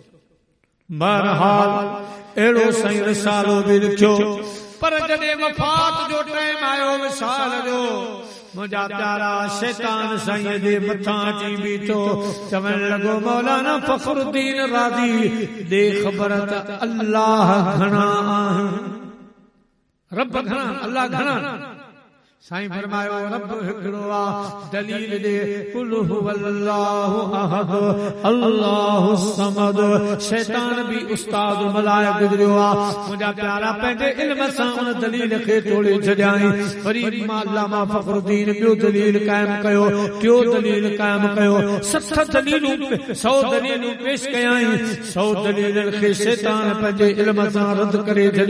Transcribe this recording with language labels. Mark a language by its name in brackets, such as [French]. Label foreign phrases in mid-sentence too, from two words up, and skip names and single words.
[Sindhi] बहरहाल अहिड़ो साईं रिसालो बि लिखियो पर जॾहिं वफ़ात जो टाइम आयो विसाल जो मुंहिंजा प्यारा शैतान साईं जे मथां अची बीठो चवण लॻो मौलाना फ़खरुद्दीन राज़ी दे ख़बर त अल्लाह घणा आहिनि रब घणा अल्लाह घणा। साईं फरमायो रब हिकिड़ो आ दलील दे [Arabic] قل هو الله أحد الله الصمد. [Sindhi] शैतान भी उस्ताद मलाइक गुजरियो आ मुंहिंजा प्यारा पंहिंजे इल्म सां उन दलील खे तोड़े छॾियाई। वरी अल्लामा फ़खरुद्दीन ॿियो दलील क़ाइम कयो टियों दलील क़ाइम कयो 60 दलीलूं 100 दलीलूं पेश कयाई। 100 दलीलनि खे शैतान पंहिंजे इल्म सां रद्द करे छॾियो।